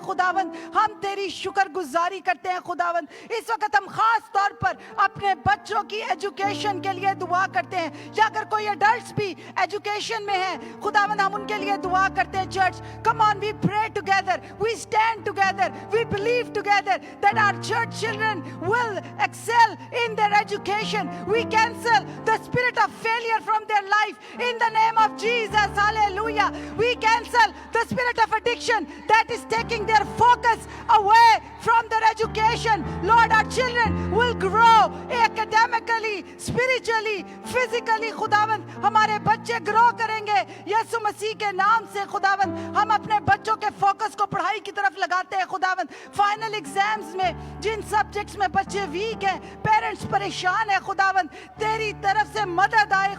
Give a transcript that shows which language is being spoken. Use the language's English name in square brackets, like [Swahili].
[Urdu] خداوند ہم تیری شکر گزاری کرتے ہیں. خداوند اس وقت ہم خاص طور پر اپنے بچوں کی ایجوکیشن کے لیے دعا کرتے ہیں, یا اگر کوئی ایڈلٹس بھی ایجوکیشن میں ہیں خداوند ہم ان کے لیے دعا کرتے ہیں. [English] Church come on, we pray together, we stand together, we believe together that our church children will excel in their education. We cancel the spirit of failure from their life in the name of Jesus. Hallelujah. We cancel the spirit of addiction that is taking their focus away from their education. Lord, our children will grow academically, spiritually, physically. [Urdu] خداوند ہمارے بچے گرو کریں گے یسوع مسیح کے نام سے. خداوند ہم اپنے بچوں کے فوکس کو پڑھائی کی طرف لگاتے ہیں. خداوند فائنل ایگزامز میں جن سبجیکٹس میں بچے ویک ہیں, پیرنٹس پریشان ہیں, خداوند تیری طرف سے مدد آئے.